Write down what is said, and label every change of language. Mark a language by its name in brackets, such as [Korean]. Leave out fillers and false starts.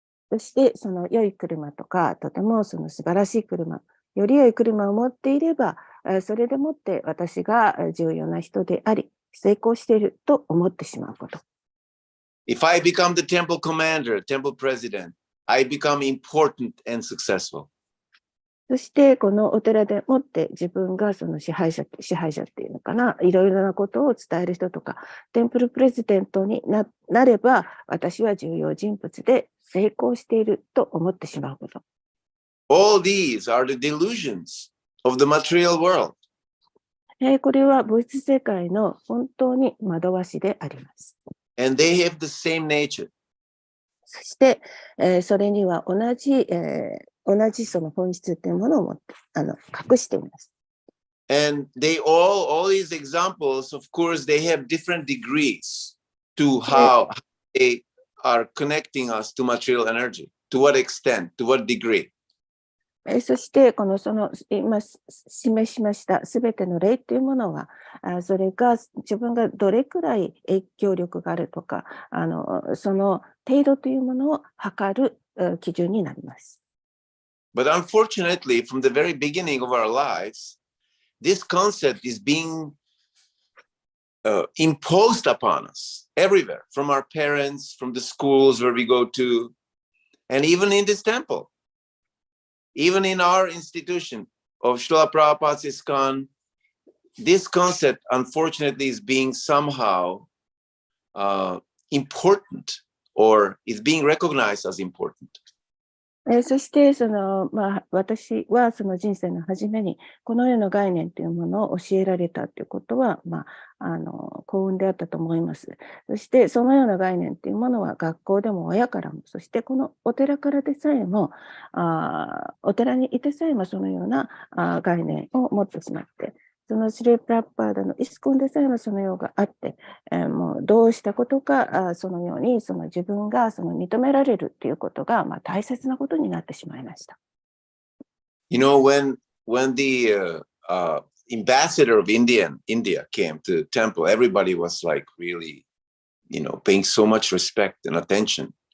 [Japanese] そしてその良い車とか、とてもその素晴らしい車、より良い車を持っていれば、それでもって私が重要な人であり、成功していると思ってしまうこと。 [English] If I become the temple commander, temple president, I become important and successful. [Japanese] そしてこのお寺でもって自分がその支配者っていうのかな、いろいろなことを伝える人とか、テンプルプレジデントに なれば、私は重要人物で成功していると思ってしまうこと。 [English] All these are the delusions of the material world. [Japanese] これは物質世界の本当に惑わしであります。 [English] And they have the same nature. [Japanese] そして、それには同じその本質というものを隠しています。 [English] And all these examples, of course, they have different degrees to how they are connecting us to material energy. To what extent, to what degree. [Japanese] そして今示しましたすべての例というものは、それが自分がどれくらい影響力があるとか、その程度というものを測る基準になります。 [English] But unfortunately, from the very beginning of our lives, this concept is being imposed upon us everywhere, from our parents, from the schools where we go to, and even in this temple. Even in our institution of Srila Prabhupada's ISKCON, this concept, unfortunately, is being somehow important or is being recognized as important. [Japanese] そして私はその人生の初めにこのような概念というものを教えられたということは、幸運であったと思います。そしてそのような概念というものは学校でも親からも、そしてこのお寺からでさえも、お寺にいてさえもそのような概念を持ってしまって、そのシリプラッパーダのイスコンでさえもそのようがあって、もうどうしたことかそのように自分が認められるということが大切なことになってしまいました。 [English] You know, when the ambassador of India came to the temple, everybody was like really, paying so much respect and attention.